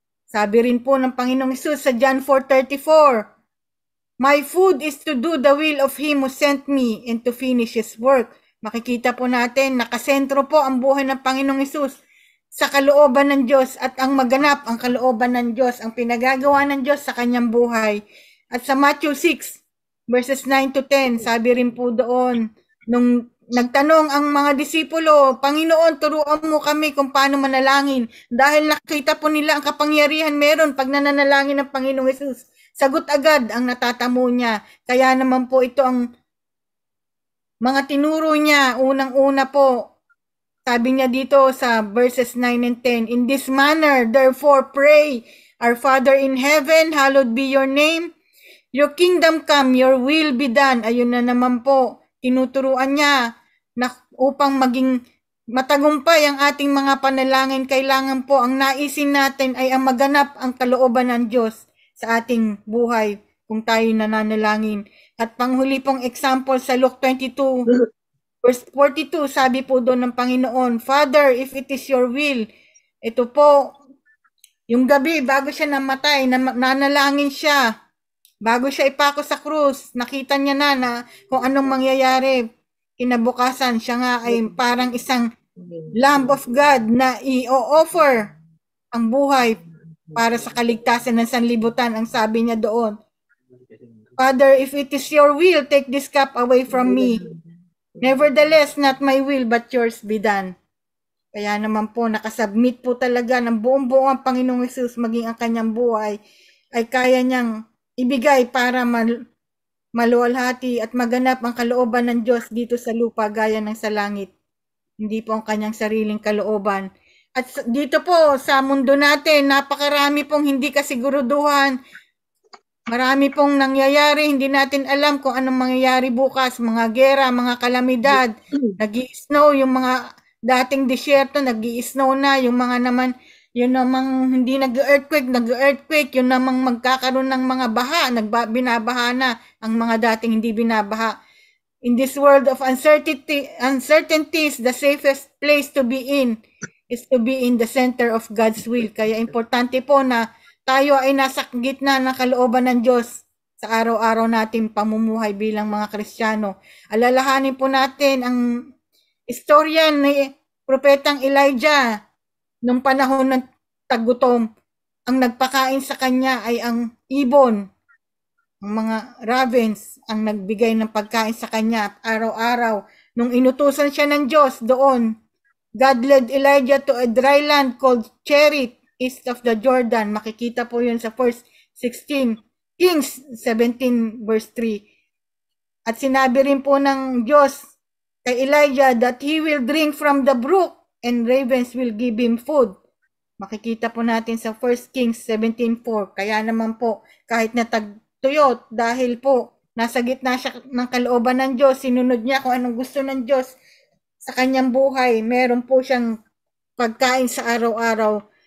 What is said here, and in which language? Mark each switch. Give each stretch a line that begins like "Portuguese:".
Filipino: Sabi rin po ng Panginoong Hesus sa
English: John 4:34, my food is to do the will of Him who sent me and to finish His work.
Filipino: Makikita po natin, nakasentro po ang buhay ng Panginoong Hesus sa kalooban ng Diyos, at ang maganap ang kalooban ng Diyos, ang pinagagawa ng Diyos sa kanyang buhay. At sa Matthew 6:9-10, sabi rin po doon, nung nagtanong ang mga disipulo, Panginoon, turuan mo kami kung paano manalangin. Dahil nakita po nila ang kapangyarihan meron pag nananalangin ng Panginoong Hesus. Sagot agad ang natatamo niya. Kaya naman po ito ang mga tinuro niya. Unang-una po, Sabi niya dito sa
English: verses 9 and 10, in this manner, therefore pray, our Father in heaven, hallowed be your name. Your kingdom come, your will be done.
Filipino: Ayun na naman po, tinuturuan niya na upang maging matagumpay ang ating mga panalangin, kailangan po ang naisin natin ay ang maganap ang kalooban ng Diyos sa ating buhay kung tayo nananalangin. At panghuli pong example sa Luke 22, verse 42, sabi po doon ng Panginoon,
English: Father, if it is your will,
Filipino: ito po, yung gabi bago siya namatay, nanalangin siya. Bago siya ipako sa krus, nakita niya na kung anong mangyayari. Kinabukasan, siya nga ay parang isang Lamb of God na i-offer ang buhay para sa kaligtasan ng sanlibutan. Ang sabi niya doon,
English: Father, if it is your will, take this cup away from me. Nevertheless, not my will, but yours be done.
Filipino: Kaya naman po, nakasubmit po talaga ng buong-buo ang Panginoong Hesus, maging ang kanyang buhay, ay kaya niyang ibigay para maluwalhati at maganap ang kalooban ng Diyos dito sa lupa gaya ng sa langit. Hindi po ang kanyang sariling kalooban. At dito po sa mundo natin, napakarami pong hindi kasiguruduhan. Marami pong nangyayari, hindi natin alam kung anong mangyayari bukas, mga gera, mga kalamidad, nag-i-snow, yung mga dating disyerto, nag-i-snow na, yung mga naman, yun namang hindi nag-earthquake, yun namang magkakaroon ng mga baha, binabaha na ang mga dating hindi binabaha.
English: In this world of uncertainties, the safest place to be in is to be in the center of God's will.
Filipino: Kaya importante po na tayo ay nasa gitna ng kalooban ng Diyos sa araw-araw natin pamumuhay bilang mga Kristiyano. Alalahanin po natin ang istorya ni Propetang Elijah nung panahon ng taggutom. Ang nagpakain sa kanya ay ang ibon. Ang mga ravens ang nagbigay ng pagkain sa kanya at araw-araw. Nung inutusan siya ng Diyos doon,
English: God led Elijah to a dry land called Cherith, east of the Jordan.
Filipino: Makikita po yun sa verse 16, Kings 17 verse 3. At sinabi rin po ng Diyos kay Elijah
English: that he will drink from the brook and ravens will give him food.
Filipino: Makikita po natin sa 1 Kings 17:4. Kaya naman po, kahit na tagtuyot, dahil po nasa gitna siya ng kalooban ng Diyos, sinunod niya kung anong gusto ng Diyos sa kanyang buhay, meron po siyang pagkain sa araw-araw.